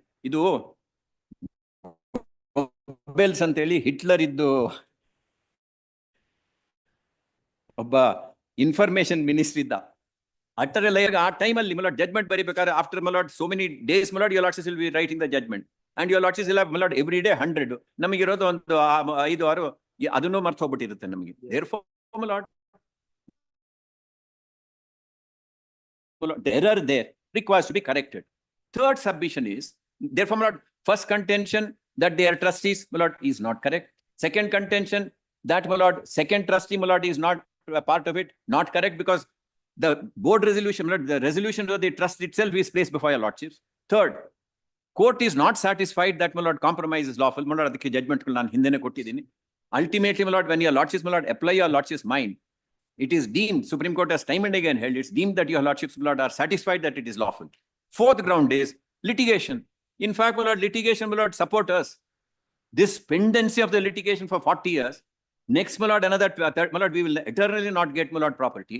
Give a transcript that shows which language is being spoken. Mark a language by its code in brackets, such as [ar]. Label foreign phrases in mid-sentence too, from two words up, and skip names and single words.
[kn] Idu Goebbels anteli Hitler iddu obba [en] information ministry [kn] idda. [en] At time alli, my lord, judgment baribekare after, my lord, so many days, my lord, your lordships will be writing the judgment. And your lordships will have, my lord, every day 100. [kn] ನಮಗೆ ಇರೋದು ಒಂದು 5-6 ಅದನ್ನು ಮಾರ್ತ್ ಹೋಗ್ಬಿಟ್ಟಿರುತ್ತೆ ನಮಗೆ. [en] Therefore, my lord, the error there requires to be corrected. Third submission is, therefore, my lord, first contention that they are trustees, my lord, is not correct. Second contention that, my lord, second trustee, my lord, is not a part of it, not correct, because the board resolution, my lord, the resolution of the trust itself is placed before your lordships. Third, court is not satisfied that, my lord, compromise is lawful. My lord, [kn] ಅದಕ್ಕೆ judgment ನಾನು ಹಿಂದೆನೇ ಕೊಟ್ಟಿದ್ದೀನಿ. [en] Ultimately, my lord, when your lordships, my lord, apply your lordships mind, it is deemed, Supreme Court has time and again held, it's deemed that your lordships, my lord, are satisfied that it is lawful. Fourth ground is litigation. In fact, my lord, litigation, my lord, support us. This pendency of the litigation for 40 years, next, my lord, another, my lord, we will eternally not get, my lord, property.